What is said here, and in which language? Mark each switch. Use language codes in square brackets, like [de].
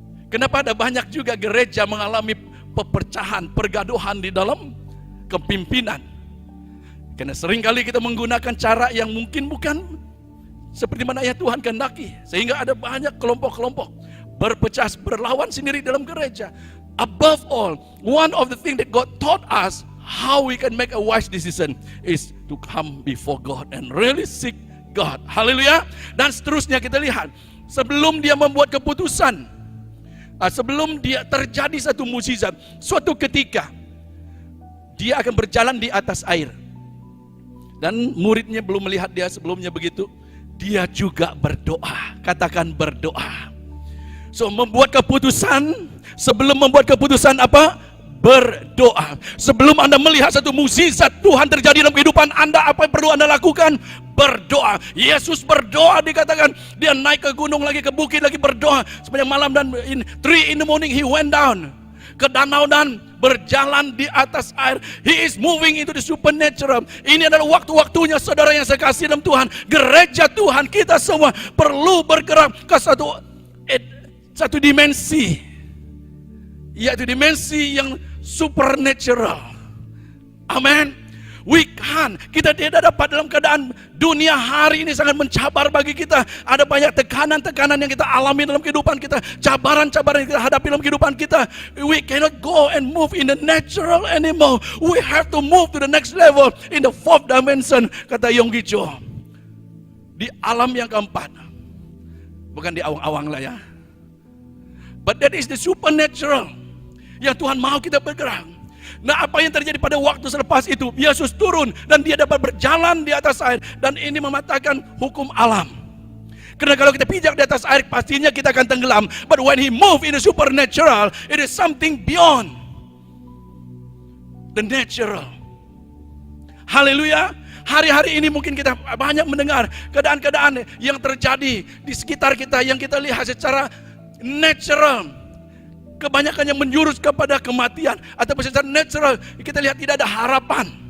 [ms] Kenapa ada banyak juga gereja mengalami pepercahan, pergaduhan di dalam kepimpinan? Karena seringkali kita menggunakan cara yang mungkin bukan seperti mana ya Tuhan kehendaki. Sehingga ada banyak kelompok-kelompok berpecah, berlawan sendiri dalam gereja. [en] Above all, one of the things that God taught us how we can make a wise decision is to come before God and really seek God. [ms] Haleluya. Dan seterusnya kita lihat, sebelum dia membuat keputusan, sebelum dia terjadi satu mukjizat, suatu ketika dia akan berjalan di atas air. Dan muridnya belum melihat dia sebelumnya begitu, dia juga berdoa. Katakan berdoa. So membuat keputusan, sebelum membuat keputusan apa? Berdoa. Sebelum Anda melihat satu mukjizat Tuhan terjadi dalam kehidupan Anda, apa yang perlu Anda lakukan? Berdoa. Yesus berdoa, dikatakan dia naik ke gunung lagi, ke bukit lagi, berdoa sepanjang malam. Dan [en] 3 in the morning he went down [ms] ke danau dan berjalan di atas air. [en] He is moving into the supernatural. [ms] Ini adalah waktu-waktunya saudara yang saya kasih dalam Tuhan. Gereja Tuhan, kita semua perlu bergerak ke satu dimensi, yaitu dimensi yang supernatural. Amin. Kita tidak dapat dalam keadaan dunia hari ini sangat mencabar bagi kita. Ada banyak tekanan-tekanan yang kita alami dalam kehidupan kita, cabaran-cabaran yang kita hadapi dalam kehidupan kita. [en] We cannot go and move in the natural anymore. We have to move to the next level in the 4th dimension, [ms] kata Yonggi Cho. Di alam yang keempat, bukan di awang-awang lah ya. [en] But that is the supernatural [ms] yang Tuhan mau kita bergerak. Nah, apa yang terjadi pada waktu selepas itu? Yesus turun dan dia dapat berjalan di atas air. Dan ini mematahkan hukum alam. Karena kalau kita pijak di atas air, pastinya kita akan tenggelam. [en] But when he move in the supernatural, it is something beyond the natural. [ms] Haleluya. Hari-hari ini mungkin kita banyak mendengar keadaan-keadaan yang terjadi di sekitar kita, yang kita lihat secara natural. Kebanyakan yang menjurus kepada kematian, ataupun secara natural kita lihat tidak ada harapan.